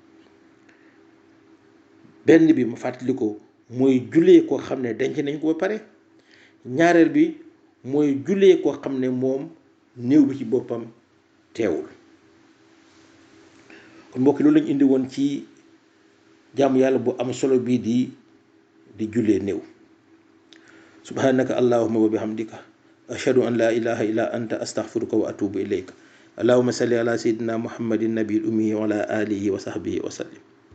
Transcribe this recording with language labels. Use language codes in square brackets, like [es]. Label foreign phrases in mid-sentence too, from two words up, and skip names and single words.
[wo] benn bi ma fàttali ko mooy jullee koo xam ne denc nañ ko ba pare. ñaareel bi mooy jullee koo xam ne moom néew bi ci boppam teewul. kon mbokk yi loolu lañu indi woon ci jaamu yàlla bu am solo bii di jullee néew. [ar] سبحانك اللهم وبحمدك أشهد أن لا إله إلا أنت أستغفرك وأتوب إليك اللهم صل على سيدنا محمد النبي الأمي وعلى آله وصحبه وسلم.